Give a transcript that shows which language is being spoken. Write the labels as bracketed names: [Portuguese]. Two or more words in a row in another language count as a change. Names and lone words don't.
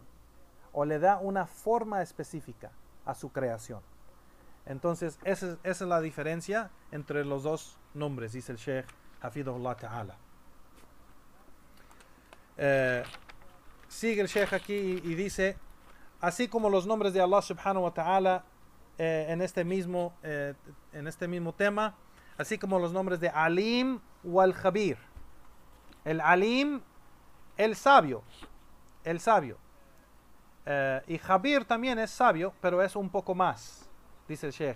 [Spanish] O le da una forma específica a su creación. Entonces esa es la diferencia entre los dos nombres, dice el Sheikh [Arabic] حفظه الله تعالى. [Spanish] Sigue el Sheikh aquí y dice, así como los nombres de Allah [Arabic] سبحانه وتعالى [Spanish] en este mismo tema, así como los nombres de Alim o Al-Khabir. El Alim, el sabio. Y Khabir también es sabio, pero es un poco más, dice el Sheikh.